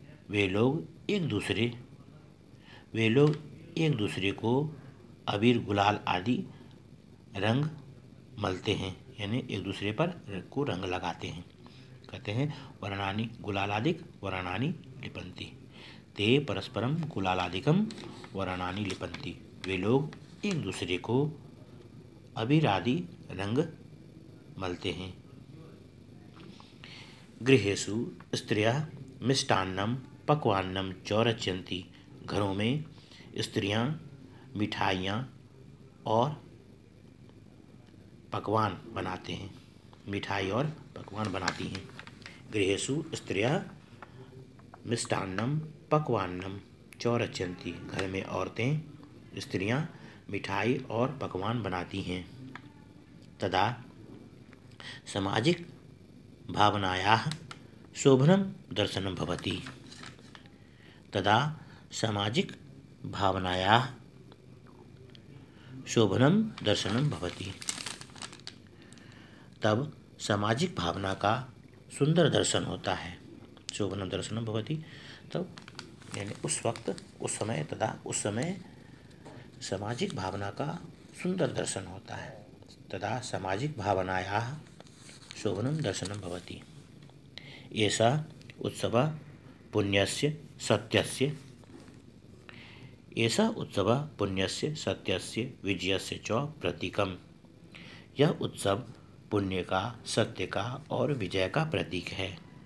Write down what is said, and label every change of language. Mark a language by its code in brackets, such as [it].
[hi] वे लोग एक दूसरे को अबीर गुलाल आदि रंग मलते हैं यानी एक दूसरे पर को रंग लगाते हैं। कहते हैं [sa] वर्णानि गुलालादिक वर्णानि लिपन्ति। ते परस्परम गुलालादिकम वर्णानि लिपन्ति। [hi] वे लोग एक दूसरे को अबीर आदि रंग मलते हैं। [sa] गृहेषु स्त्रियः मिष्टान्नं पक्वान्नं च रचयन्ति। [hi] घरों में स्त्रियां मिठाइयाँ और पकवान बनाते हैं, मिठाई और पकवान बनाती हैं। [sa] गृहेषु स्त्रियः मिष्टान्नं पक्वान्नं च रचयन्ति। [hi] घर में औरतें, स्त्रियां मिठाई और पकवान बनाती हैं। [sa] तदा सामाजिक भावनायाः शोभनं दर्शनं भवति। तदा सामाजिक भावनायाः शोभनं दर्शनं भवति। [hi] तब सामाजिक भावना का सुंदर दर्शन होता है। [sa] शोभनं दर्शनं भवति [hi] तब यानी उस समय उस समय सामाजिक भावना का सुंदर दर्शन होता है। [sa] तदा सामाजिक भावनायाः शोभनं दर्शनं भवति। एषः उत्सवः पुण्यस्य सत्यस्य विजयस्य च प्रतीकम्। [hi] यह उत्सव पुण्य का, सत्य का और विजय का प्रतीक है।